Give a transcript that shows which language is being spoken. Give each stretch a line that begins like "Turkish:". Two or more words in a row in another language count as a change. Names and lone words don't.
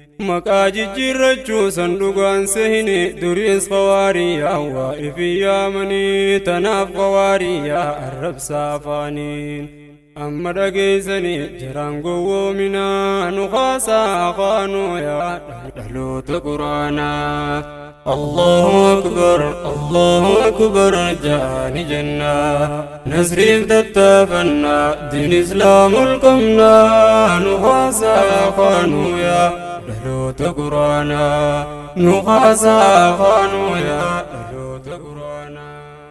Oromo: Maqaa jijjiirrachuu san dhugaan sehini, duriis qawaariyyaa waa ifi yaamanii, tanaaf qawaariyyaa arrabsaa afaaniin. Amma dhageessanii jiraan gowwoominaa, nu khaasaa afaanuu yaa dhaloota Quraanaa.
Arabic: الله أكبر، الله أكبر
Oromo: jaani jennaa. Nasriif tattaafannaa, diin Islaamul qabnaa, nu khaasaa afaanuu yaa dhaloota Quraanaa. Nu khaasaa afaanuu yaa dhaloota Quraanaa.